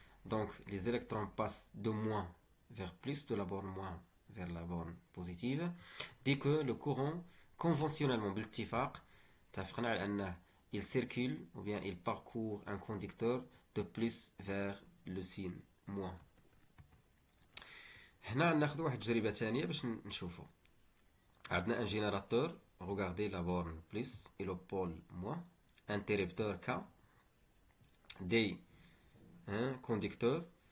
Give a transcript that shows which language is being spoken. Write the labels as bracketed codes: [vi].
[fr] Donc les électrons passent de moins vers plus, de la borne moins vers la borne positive, dès que le courant conventionnellement [ar] بالاتفاق اتفقنا على أنه [fr] il circule ou bien il parcourt un conducteur de plus vers le signe moins. [ar] هنا ناخذ واحد التجربة ثانية باش نشوفو. [fr] عندنا un générateur, regardez la borne plus et le pôle moins, interrupteur K, des conducteurs.